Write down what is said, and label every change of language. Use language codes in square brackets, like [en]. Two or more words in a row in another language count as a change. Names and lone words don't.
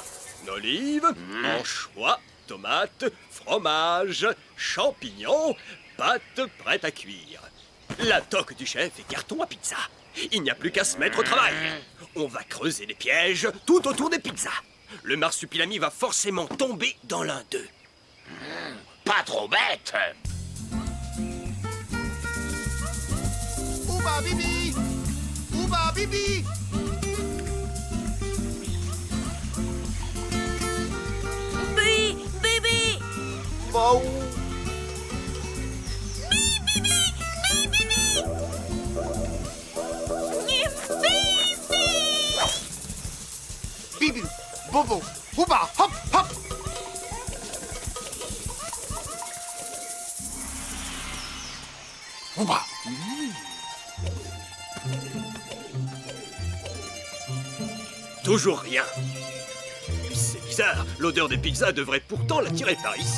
[fr] Olive, anchois, tomates, fromage, champignons, pâte prête à cuire. La toque du chef est carton à pizza. Il n'y a plus qu'à se mettre au travail. On va creuser des pièges tout autour des pizzas. Le marsupilami va forcément tomber dans l'un d'eux. Pas trop bête. Ouba Bibi! Ouba Bibi! Bibi! Wow! Bibi! Bobo! Ouba! Hop! Hop! Ouba! Toujours rien. C'est bizarre, l'odeur des pizzas devrait pourtant l'attirer par ici.